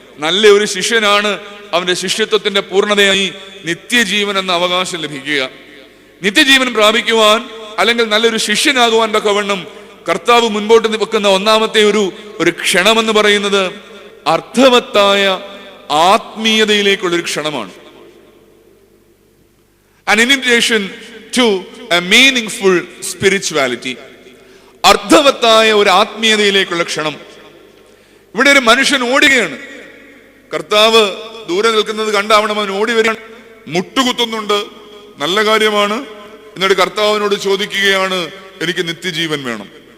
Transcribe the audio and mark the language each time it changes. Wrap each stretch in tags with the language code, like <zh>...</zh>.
<ml>നല്ല ഒരു ശിഷ്യനാണ് അവന്റെ ശിഷ്യത്വത്തിന്റെ പൂർണ്ണതയായി നിത്യജീവൻ എന്ന അവകാശം ലഭിക്കുക. നിത്യജീവൻ പ്രാപിക്കുവാൻ അല്ലെങ്കിൽ നല്ലൊരു ശിഷ്യനാകുവാൻ തക്കവണ്ണം കർത്താവ് മുൻപോട്ട് വെക്കുന്ന ഒന്നാമത്തെ ഒരു ക്ഷണമെന്ന് പറയുന്നത് അർത്ഥവത്തായ ആത്മീയതയിലേക്കുള്ളൊരു ക്ഷണമാണ്.</ml> <en>An invitation to a meaningful spirituality.</en> <ml>അർത്ഥവത്തായ ഒരു ആത്മീയതയിലേക്കുള്ള ക്ഷണം. ഇവിടെ ഒരു മനുഷ്യൻ ഓടുകയാണ്. കർത്താവ് ദൂരെ നിൽക്കുന്നത് കണ്ടാവണം അവൻ ഓടി വരികയാണ്, മുട്ടുകുത്തുന്നുണ്ട്, നല്ല കാര്യമാണ്. എന്നിട്ട് കർത്താവിനോട് ചോദിക്കുകയാണ്, എനിക്ക് നിത്യജീവൻ വേണം.</ml>